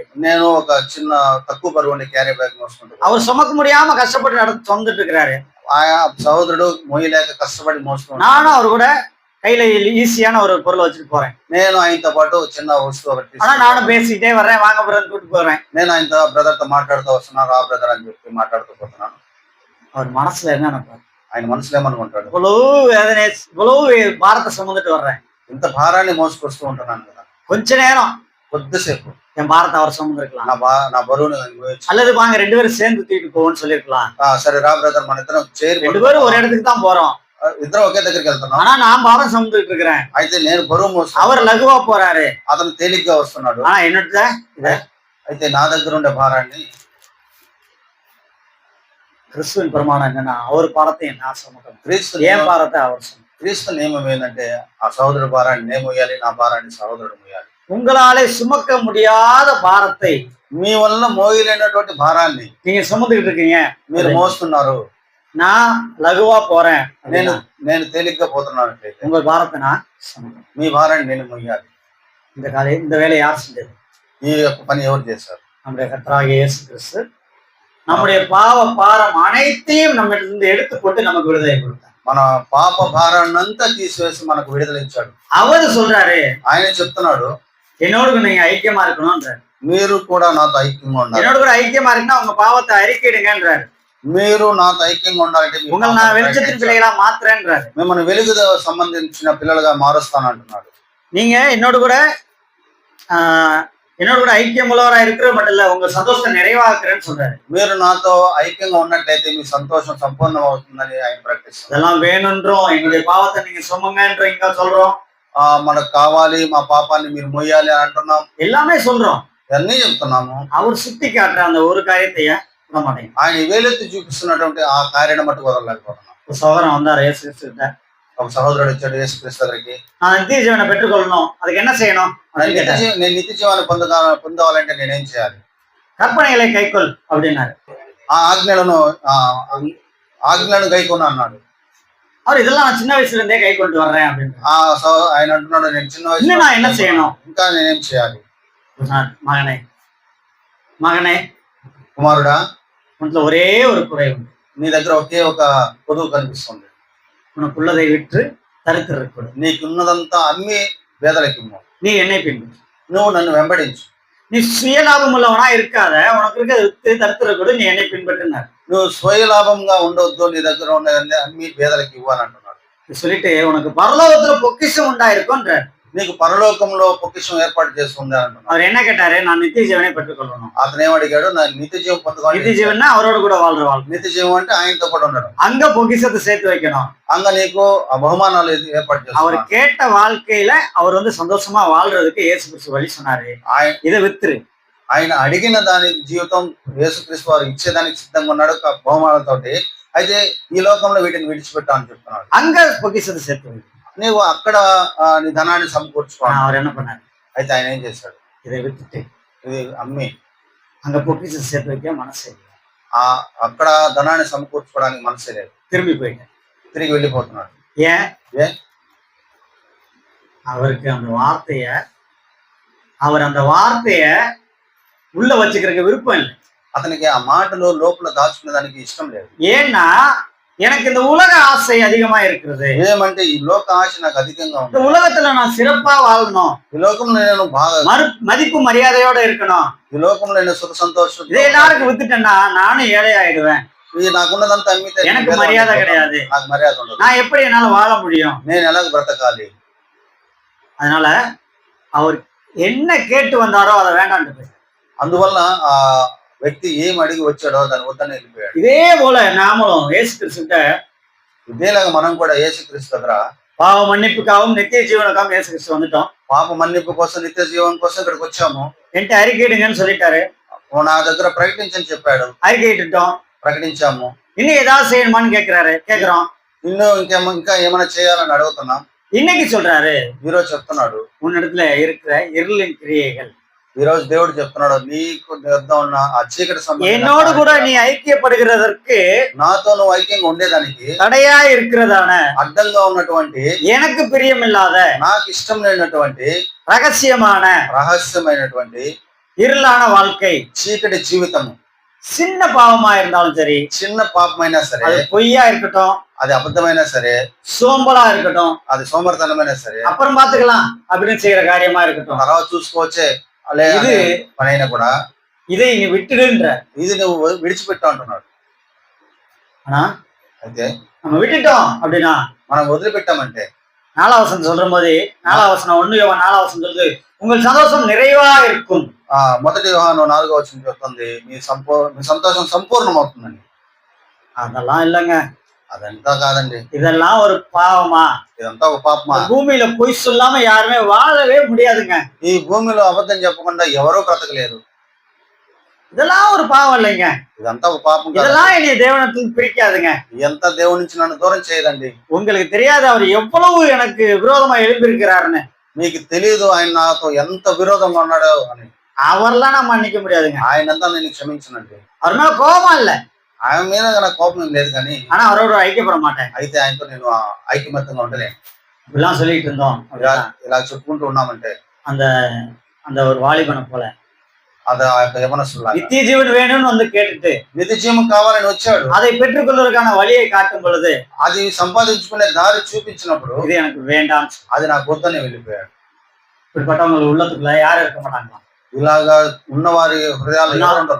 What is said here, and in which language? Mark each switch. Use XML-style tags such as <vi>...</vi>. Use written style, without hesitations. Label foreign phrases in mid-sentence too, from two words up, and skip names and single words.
<te>నేను ఒక చిన్న తక్కువ బరువు ఉండే క్యారీ బ్యాగ్ మోసుకుంటాను.</te> <ta>அவர் சுமக்க முடியாம கஷ்டப்பட்டு சுமந்துட்டு இருக்கிறாரு.</ta> <te>ఆయా సహోదరుడు మోయలేక కష్టపడి మోసుకుంటాను.</te> <ta>நானும் அவர் கூட கையில ஈஸியான ஒரு பொருளை வச்சுட்டு போறேன்.</ta> <te>నేను ఆయనతో పాటు చిన్న వస్తువు ఒకటి,</te> <ta>ஆனா நானும் பேசிக்கிட்டே வர்றேன், வாங்க பிரதர் கூட்டு போறேன்.</ta> <te>నేను ఆయనతో బ్రదర్ తో మాట్లాడుతూ వస్తున్నాను, ఆ బ్రదర్ అని చెప్పి మాట్లాడుతూ పోతున్నాను.</te> <ta>அவர் மனசுல என்ன நினைப்பாரு?</ta> <te>ఆయన మనసులో ఏమనుకుంటాడు,</te> <ta>இவ்வளவு வேதனை, இவ்வளவு பாரத்தை சுமந்துட்டு வர்றேன்,</ta> <te>ఇంత భారాన్ని మోసుకొస్తూ ఉంటున్నాను కదా,</te> <ta>கொஞ்ச நேரம்</ta> <te>కొద్దిసేపు</te> <ta>என் பாரத்தை அவர் சுமந்துருக்கலாம்,</ta> <te>నా బరువుని అనుభవించు.</te> <ta>அல்லது வாங்க 2 பேரும் சேர்ந்து தூக்கிட்டு போவோம்னு சொல்லிருக்கலாம்.</ta> <te>సరే రా బ్రదర్, మన ఇద్దరం చేరి</te> <ta>2 பேரும் ஒரு இடத்துக்கு தான் போறோம்,</ta> <te>ఇద్దరం ఒకే దగ్గరికి వెళ్తున్నాం.</te> <ta>ஆனா நான் பாரம் சுமந்துட்டு இருக்கிறேன்,</ta> <te>అయితే నేను బరువు మోస్తాను,</te> <ta>அவர் లఘుவா போறாரு,</ta> <te>అతను తేలిగ్గా వస్తున్నాడు.</te> <ta>ஆனா என்னோட</ta> <te>అయితే నా దగ్గర ఉండే భారాన్ని,</te> <ta>கிறிஸ்துவின் பிரமாணம் என்னன்னா அவர் பாரத்தை நான் சுமக்கணும்,</ta> <te>క్రీస్తు</te> <ta>ஏன் பாரத்தை அவர் சுமக்கணும்.</ta> <te>క్రీస్తు నియమం ఏంటంటే ఆ సహోదరుడు భారాన్ని నేను మోయాలి, నా భారాన్ని సహోదరుడు మోయాలి.</te> <ta>உங்களாலே சுமக்க முடியாத பாரத்தை</ta> <te>మీ వల్ల మోయలేనటువంటి భారాన్ని</te> <ta>நீங்க சுமந்துக்கிட்டு இருக்கீங்க,</ta> <te>మీరు మోస్తున్నారు,</te> <ta>நான் లఘువా போறேன்,</ta> <te>నేను తేలిగ్గా పోతున్నట్లయితే</te> <ta>உங்க பாரத்தை நான் சுமக்கணும்.</ta> <te>మీ భారాన్ని నేను మోయాలి.</te> <ta>இந்த வேலையை யார் செஞ்சது?</ta> <te>ఈ యొక్క పని ఎవరు చేశారు?</te> <ta>நம்முடைய கர்த்தராகிய இயேசு கிறிஸ்து நம்முடைய பாவ பாரம் அனைத்தையும் நம்ம இருந்து எடுத்துக்கொண்டு நமக்கு விடுதலை கொடுத்தார்.</ta> <te>మన పాప భారాన్నంతా తీసివేసి మనకు విడుదల ఇచ్చాడు.</te> <ta>அவரு சொல்றாரு,</ta> <te>ఆయన చెప్తున్నాడు,</te> <ta>என்னோடு நீங்க ஐக்கியமா இருக்கணும்ன்றாரு.</ta> <te>మీరు కూడా నాతో ఐక్యంగా ఉండాలి,</te> <ta>என்னோட கூட ஐக்கியமா இருக்குன்னா உங்க பாவத்தை அறிக்கையிடுங்கன்றாரு.</ta> <te>మీరు నాతో ఐక్యంగా ఉండాలంటే</te> <ta>உங்களை நான் வெளிச்சத்தின் பிள்ளைகளா மாத்துறேன்றாரு.</ta> <te>మిమ్మల్ని వెలుగు సంబంధించిన పిల్లలుగా మారుస్తానంటున్నాడు.</te> <ta>நீங்க என்னோட கூட ஐக்கியம் உள்ளவரா இருக்கிற மட்டும் இல்ல, உங்க சந்தோஷத்தை நிறைவாக்குறேன்னு சொல்றாரு.</ta> <te>మీరు నాతో ఐక్యంగా ఉన్నట్లయితే మీ సంతోషం సంపూర్ణం అవుతుందని ఆయన ప్రకటిస్తారు.</te> <ta>இதெல்லாம் வேணும்ன்றோம், எங்களுடைய பாவத்தை நீங்க சுமங்கன்றோம், இங்க சொல்றோம்,</ta> <te>మనకు కావాలి, మా పాపాన్ని మీరు మోయాలి అని అంటున్నాం,</te> <ta>எல்லாமே சொல்றோம்.</ta> <te>ఇవన్నీ చెప్తున్నాము.</te> <ta>அவர் சுட்டி காட்டுற அந்த ஒரு காரியத்தைய விட மாட்டேங்க.</ta> <te>ఆయన వేలెత్తి చూపిస్తున్నటువంటి ఆ కార్యాన్ని మట్టుకు వదలలేకపోతున్నాం.</te> <ta>ஒரு சகோதரன் வந்தார் இயேசு கிறிஸ்துவிட்ட,</ta> <te>ఒక సహోదరుడు వచ్చాడు యేసుక్రీస్తు దగ్గరికి.</te> <ta>நான் நித்திய ஜீவனை பெற்றுக்கொள்ளணும், அதுக்கு என்ன செய்யணும்?</ta> <te>నేను నిత్య జీవాన్ని పొందవాలంటే నేనేం చేయాలి?</te> <ta>கற்பனைகளை கைக்கொள் அப்படின்னாரு.</ta> <te>ఆ ఆజ్ఞలను గైకొను అన్నాడు.</te> <ta>அவர் இதெல்லாம் நான் சின்ன வயசுல இருந்தே கை கொண்டு வர்றேன் அப்படின்னு.</ta> <te>ఆయన అంటున్నాడు, నేను చిన్న</te> <ta>இன்னும் நான் என்ன</ta> <te>వయసు</te> <ta>செய்யணும்?</ta> <te>ఇంకా నేనేం చేయాలి?</te> <ta>மகனே மகனே</ta> <te>కుమారుడా,</te> <ta>உனக்குல ஒரே ஒரு குறை உண்டு.</ta> <te>నీ దగ్గర ఒకే ఒక కొదువు కనిపిస్తుంది.</te> <ta>உனக்குள்ளதை விற்று தரித்திரக்கூடும்.</ta> <te>నీకున్నదంతా అమ్మి పేదలకి ఇమ్ము.</te> <ta>நீ என்னை பின்பற்று.</ta> <te>నువ్వు నన్ను వెంబడించు.</te> <ta>நீ சுயலாபம் உள்ளவனா இருக்காத, உனக்கு இருக்க வித்து தரித்திரக்கூடும், நீ என்னை பின்பற்றினார்.</ta> <te>నువ్వు స్వయలాభంగా ఉండవద్దు, నీ దగ్గర ఉన్న అమ్మి పేదలకి ఇవ్వాలి అంటున్నాడు.</te> <ta>சொல்லிட்டு உனக்கு பரலோகத்துல பொக்கிஷம் உண்டாயிருக்கும்ன்றார்.</ta> <te>నీకు పరలోకంలో పొక్కిషం ఏర్పాటు చేస్తుంది అంటున్నాడు.</te> <ta>அவர் என்ன கேட்டாரு? நான் நித்திய ஜீவனை பெற்றுக்கொள்ளணும்.</ta> <te>అతను ఏమడిగాడు? నా నిత్య జీవం పొందుకోవాలి.</te> <ta>நித்திய ஜீவன்னா அவரோட கூட வாழ்ற வாழ்க்கை.</ta> <te>నిత్య జీవం అంటే ఆయనతో కూడా ఉండడం.</te> <ta>அங்க பொக்கிஷத்தை சேர்த்து வைக்கணும்.</ta> <te>అంగ నీకు ఆ బహుమానాలు ఏర్పాటు</te> <ta>அவர்</ta> <te>చేస్తున్నాడు.</te> <ta>கேட்ட வாழ்க்கையில அவர் சந்தோஷமா வாழ்றதுக்கு இயேசு கிறிஸ்து வழி சொன்னாரு. இதை வித்துரு.</ta> <te>ఆయన అడిగిన దాని జీవితం యేసుక్రీస్తు వారు ఇచ్చేదానికి సిద్ధంగా ఉన్నాడు బహుమానాలతోటి. అయితే ఈ లోకంలో వీటిని విడిచిపెట్టా అని చెప్తున్నాడు.</te> <ta>அங்க பொக்கிஷத்தை சேர்த்து வை.</ta> <te>నీవు అక్కడ నీ ధనాన్ని సమకూర్చుకోవాలి.</te> <ta>அவர் என்ன பண்ணாரு?</ta> <te>అయితే ఆయన ఏం చేశాడు?</te> <ta>இதை வித்துட்டு</ta> <te>ఇది అమ్మి</te> <ta>அங்க பொக்கிஷத்தை சேர்த்து வைக்க மனசு இல்லை.</ta> <te>అక్కడ ధనాన్ని సమకూర్చుకోవడానికి మనసే లేదు.</te> <ta>திரும்பி போயிட்டேன்.</ta> <te>తిరిగి వెళ్ళిపోతున్నాడు.</te> <ta>ஏன்?</ta> <te>ఏ</te> <ta>அவருக்கு அவர் அந்த வார்த்தைய உள்ள வச்சுக்கிறதுக்கு விருப்பம் இல்லை.</ta> <te>అతనికి ఆ మాటలు లోపల దాచుకునే దానికి ఇష్టం లేదు.</te> <ta>ஏன்னா எனக்கு இந்த உலக ஆசை அதிகமா இருக்கிறது.</ta> <te>ఏమంటే ఈ లోక ఆశ నాకు అధికంగా ఉంది.</te> <ta>இந்த ఉலகத்துல நான் சிறப்பா வாழணும்,</ta> <te>ఈ లోకంలో నేను బాగా</te> <ta>மதிப்பு மரியாதையோட இருக்கணும்.</ta> <te>ఈ లోకంలో నేను సుఖ సంతోషం</te> <ta>இதை எல்லாருக்கும் வித்துட்டேன்னா நானும் ஏழை ஆயிடுவேன்.</ta> <te>ఇది నాకున్నదంతా అమ్మితే</te> <ta>எனக்கு மரியாதை கிடையாது.</ta> <te>నాకు మర్యాద ఉండదు.</te> <ta>நான் எப்படி என்னால வாழ முடியும்?</ta> <te>నేను ఎలాగ బ్రతకాలి?</te> <ta>அதனால அவர் என்ன கேட்டு வந்தாரோ அதை வேண்டாம்னு போய்.</ta> <te>అందువల్ల ఆ వ్యక్తి ఏం అడిగి వచ్చాడో దాన్ని వద్దనే వెళ్ళిపోయాడు.</te> <ta>இதே போல நாமளும் இயேசு கிறிஸ்துட்ட</ta> <te>ఇదేలాగా మనం కూడా యేసుక్రీస్తు దగ్గర</te> <ta>பாவ மன்னிப்புக்காகவும் நித்திய ஜீவனுக்காகவும் இயேசு கிறிஸ்து வந்துட்டோம்.</ta> <te>పాప మన్నింపు కోసం నిత్య జీవం కోసం ఇక్కడికి వచ్చాము.</te> <ta>என்கிட்ட அறிக்கையிடுங்கன்னு சொல்லிட்டாரு.</ta> <te>నా దగ్గర ప్రకటించని చెప్పాడు.</te> <ta>அறிக்கையிட்டுட்டோம்,</ta> <te>ప్రకటించాము.</te> <ta>இன்னும் ஏதாவது செய்யணுமான்னு கேக்குறோம்.</ta> <te>ఇంకా ఏమైనా చేయాలని అడుగుతున్నాం.</te> <ta>இன்னைக்கு சொல்றாரு,</ta> <te>ఈ రోజు చెప్తున్నాడు,</te> <ta>உன்னிடத்துல இருக்கிற இருளின் கிரியைகள்</ta> <te>ఈ రోజు దేవుడు చెప్తున్నాడు, నీకు వద్ద ఉన్న ఆ చీకటి</te> <ta>என்னோடு கூட நீ ஐக்கியப்படுகிறதற்கு</ta> <te>నాతో నువ్వు ఐక్యంగా ఉండేదానికి</te> <ta>தடையா இருக்கிறதான</ta> <te>అడ్డంగా ఉన్నటువంటి</te> <ta>எனக்கு பிரியமில்லாத</ta> <te>నాకు ఇష్టం లేనటువంటి</te> <ta>ரகசியமான</ta> <te>రహస్యమైనటువంటి</te> <ta>இருளான வாழ்க்கை,</ta> <te>చీకటి జీవితము,</te> <ta>சின்ன பாவமா இருந்தாலும் சரி,</ta> <te>చిన్న పాపమైనా సరే,</te> <ta>அது பொய்யா இருக்கட்டும்,</ta> <te>అది అబద్ధమైనా సరే,</te> <ta>சோம்பலா இருக்கட்டும்,</ta> <te>అది సోమర్తనమైనా సరే,</te> <ta>அப்புறம் பாத்துக்கலாம் அப்படின்னு செய்யற காரியமா இருக்கட்டும்,</ta> <te>తర్వాత చూసుకోవచ్చే ఇది పనైనా కూడా</te> <ta>இதை நீ விட்டுடுன்ற.</ta> <te>ఇది నువ్వు విడిచిపెట్టా అంటున్నాడు.</te> <ta>ஆனா</ta> <te>అయితే</te> <ta>நம்ம விட்டுட்டோம் அப்படின்னா,</ta> <te>మనం వదిలిపెట్టామంటే</te> <ta>4 வசனம் சொல்ற போது 4 வசனம் 1 யோவான் 4 வசனம் சொல்லுது, உங்கள் சந்தோஷம் நிறைவா இருக்கும்.</ta> <te>మొదటి యోహాను 4వ వచనం చెప్తుంది, మీ సంతోషం సంపూర్ణమవుతుందని.</te> <ta>அதெல்லாம் இல்லைங்க,</ta> <te>అదంతా కాదండి.</te> <ta>இதெல்லாம் ஒரு பாவமா?</ta> <te>ఇదంతా ఒక పాపమా?</te> <ta>பூமியில பொய் சொல்லாம யாருமே வாழவே முடியாதுங்க.</ta> <te>ఈ భూమిలో అబద్ధం చెప్పకుండా ఎవరూ బ్రతకలేరు.</te> <ta>இதெல்லாம் ஒரு பாவம் இல்லைங்க.</ta> <te>ఇదంతా ఒక పాపం.</te> <ta>இதெல்லாம் என்னைய தேவனத்தில் பிரிக்காதுங்க.</ta> <te>ఎంత దేవుడి నుంచి నన్ను దూరం చేయదండి.</te> <ta>உங்களுக்கு தெரியாது அவர் எவ்வளவு எனக்கு விரோதமா எழுப்பியிருக்கிறாருன்னு.</ta> <te>మీకు తెలియదు ఆయన నాతో ఎంత విరోధంగా ఉన్నాడో అని.</te> <ta>அவரெல்லாம் நான் மன்னிக்க முடியாதுங்க.</ta> <te>ఆయనంతా నేను క్షమించనండి.</te> <ta>அவர் மேல கோபம் இல்ல,</ta> <te>ఆయన మీద నాకు కోపం లేదు, కానీ</te> <ta>ஆனா அவரோட ஐக்கியப்பட மாட்டேன்.</ta> <te>అయితే ఆయనతో నేను ఐకమత్యంగా ఉండలేను.</te> <ta>இப்படிலாம் சொல்லிட்டு இருந்தோம்.</ta> <te>ఇలా చెప్పుకుంటూ ఉన్నామంటే</te> <ta>அந்த அந்த ஒரு வாலிபனை போல</ta> <te>అది ఆ యొక్క యవనస్తులాగా</te> <ta>நித்திய ஜீவன் வேணும்னு வந்து கேட்டுட்டு</ta> <te>నిత్య జీవం కావాలని వచ్చాడు.</te> <ta>அதை பெற்றுக்கொள்வதற்கான வழியை காட்டும் பொழுது</ta> <te>అది సంపాదించుకునే దారి చూపించినప్పుడు</te> <ta>இது எனக்கு வேண்டாம்,</ta> <te>అది నాకు వద్దని వెళ్ళిపోయాడు.</te> <ta>இப்படிப்பட்டவங்க உள்ளத்துக்குள்ள யாரும் இருக்க மாட்டாங்களா?</ta> <te>ఇలాగా ఉన్నవారి హృదయాలు ఎవరు ఉండరు.</te>